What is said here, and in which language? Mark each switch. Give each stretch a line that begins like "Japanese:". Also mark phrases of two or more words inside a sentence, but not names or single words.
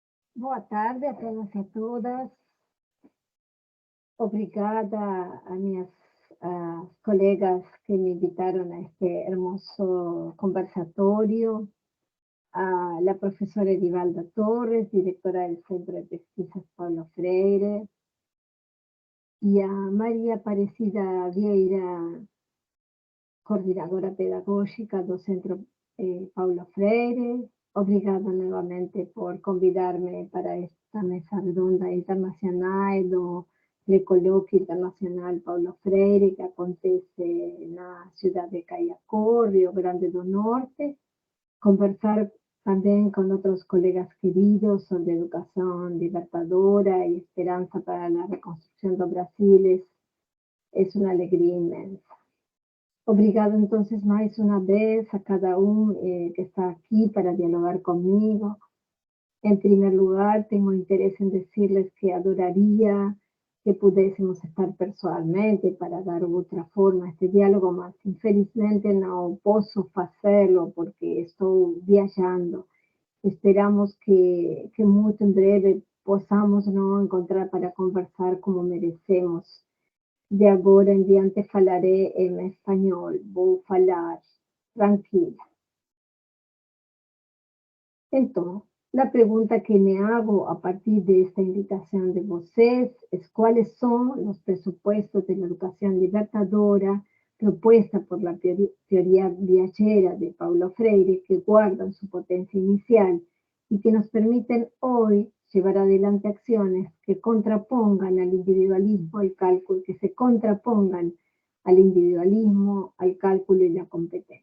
Portuguese: Boa tarde a todos e a todas. Obrigada a minhas colegas
Spanish: que me invitaron a este hermoso conversatorio, a la profesora Edivalda Torres, directora del Centro de Pesquisas Paulo Freire, y a María Aparecida Vieira, coordinadora pedagógica do Centro Paulo Freire. Obrigada nuevamente por convidarme para esta mesa redonda internacional do Coloquio Internacional Paulo Freire,
Portuguese: que acontece na cidade de Caiacó,
Spanish: Rio Grande do Norte. Conversar también con otros colegas queridos sobre educación libertadora y esperanza para la reconstrucción de Brasil es una alegría inmensa. Obrigado entonces más una vez a cada uno que está aquí para dialogar conmigo. En primer lugar, tengo interés en decirles que adoraría que pudiésemos estar personalmente para dar otra forma a este diálogo, mas infelizmente no puedo hacerlo porque estoy viajando. Esperamos que muy en breve podamos no encontrar para conversar como merecemos.
Portuguese: De agora em diante falaré em espanhol, vou falar tranquila. Então,
Spanish: la pregunta que me hago a partir de esta invitación de vocês es cuáles son los presupuestos de la educación libertadora propuesta por la teoría viajera de Paulo Freire, que guardan su potencia inicial y que nos permiten hoy llevar adelante acciones que contrapongan al individualismo, al cálculo, que se contrapongan al individualismo, al cálculo y la competencia.